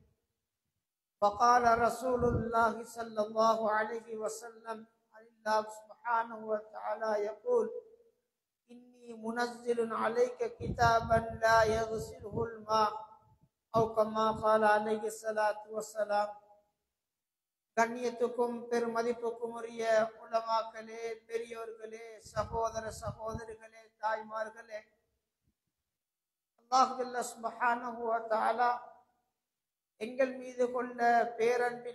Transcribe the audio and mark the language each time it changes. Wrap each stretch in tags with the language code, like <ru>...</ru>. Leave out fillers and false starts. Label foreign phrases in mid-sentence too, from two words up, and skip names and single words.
<ar>وقال رسول الله صلى الله عليه وسلم الله سبحانه وتعالى يقول إني منزل عليك كتابا لا يغسله الماء أو كما قال عليه الصلاة والسلام.</ar> <ta>கண்ணியத்துக்கும் பெருமதிப்புக்கும் உரிய உலமாக்களே, பெரியோர்களே, சகோதர சகோதரிகளே, தாய்மார்களே,</ta> <ar>الله سبحانه وتعالى</ar> <ta>எங்கள் மீது கொண்ட பேரன்பின்</ta>